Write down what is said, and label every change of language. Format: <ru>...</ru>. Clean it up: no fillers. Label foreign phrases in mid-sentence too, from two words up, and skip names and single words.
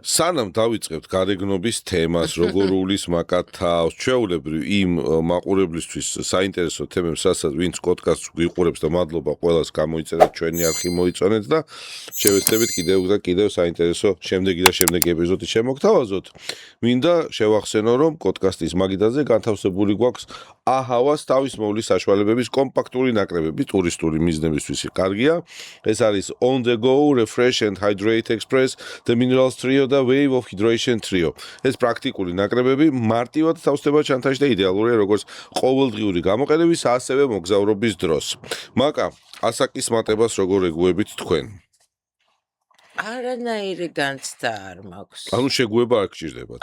<ka>სანამ დავიწყებთ გარეგნობის თემას, როგორ უვლის მაკა თავს, ჩვეულებრივ იმ მაყურებლისთვის საინტერესო თემებს, რასაც ვინც პოდკასტს გვიყურებს და მადლობა ყველას გამოიწერეთ, ჩვენი არხი მოიწონეთ და შევეცდებით კიდევ და კიდევ საინტერესო შემდეგი ეპიზოდი შემოგთავაზოთ. მინდა შევახსენო, რომ პოდკასტის მაგიდაზე განთავსებული გვაქვს აჰავას თავის მოვლის საშუალებების კომპაქტური ნაკრებები ტურისტული მიზნებისთვის კარგია. ეს არის On the Go, Refresh and Hydrate Express, The Minerals Trio და Wave of Hydration Trio. ეს პრაქტიკული ნაკრებები მარტივად თავსდება ჩანთაში და იდეალურია როგორც ყოველდღიური გამოყენების, ასევე მოგზაურობის დროს. მაკა, ასაკის მატებას როგორ ეგუებით თქვენ? არანაირი განცდა არ მაქვს. ანუ შეგუება არ გჭირდებათ.</ka>